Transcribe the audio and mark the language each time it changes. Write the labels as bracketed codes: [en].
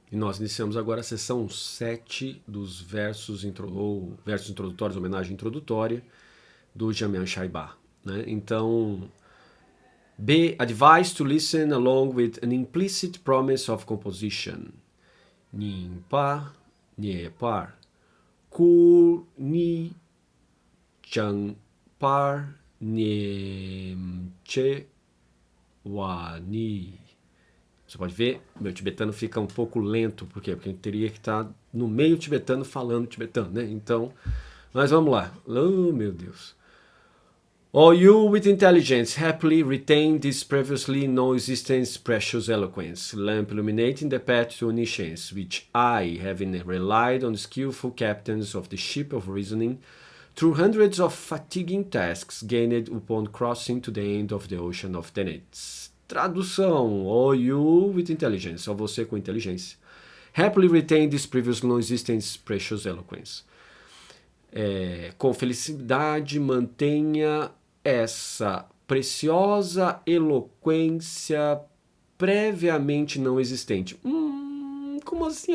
[pt] E nós iniciamos agora a sessão 7 dos versos introdutórios, homenagem introdutória, do Jamian Shaiba. Né? [en] Então, be advised to listen along with an implicit promise of composition. Nimpa, Niepar, Kur, Ni, Chang, Par, Niemche, Wani. [pt] Você pode ver, meu tibetano fica um pouco lento, por quê? Porque a gente teria que estar no meio tibetano falando tibetano, né? Então, mas vamos lá. Oh, meu Deus. [en] All you with intelligence happily retain this previously non-existence precious eloquence, lamp illuminating the path to omniscience, which I, having relied on skillful captains of the ship of reasoning, through hundreds of fatiguing tasks, gained upon crossing to the end of the ocean of tenets. [pt] Tradução: [en] All you with intelligence, [pt] ó você com inteligência. [en] Happily retain this previous non-existence precious eloquence. [pt] Com felicidade mantenha essa preciosa eloquência previamente não existente. Como assim?